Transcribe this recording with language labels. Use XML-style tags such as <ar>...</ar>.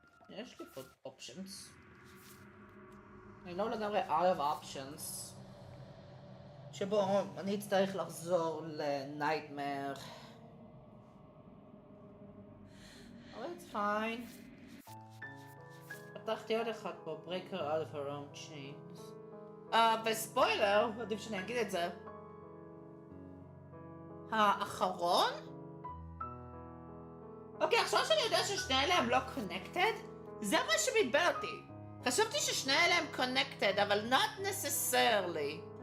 <he>יש לי פה options. אני לא לגמרי out of options. שבו אני אצטרך לחזור ל-Nightmare. אבל</he> <en>it's fine.</en> <he>פתחתי עוד אחד פה,</he> <en>break her out of her own chains.</en> <he>וספוילר, עדיף שאני אגיד את זה. האחרון? אוקיי, עכשיו שאני יודע ששני אלה הם לא connected, זה מה שמתבל אותי. חשבתי ששני אלה הם connected, אבל</he> <en>not necessarily.</en>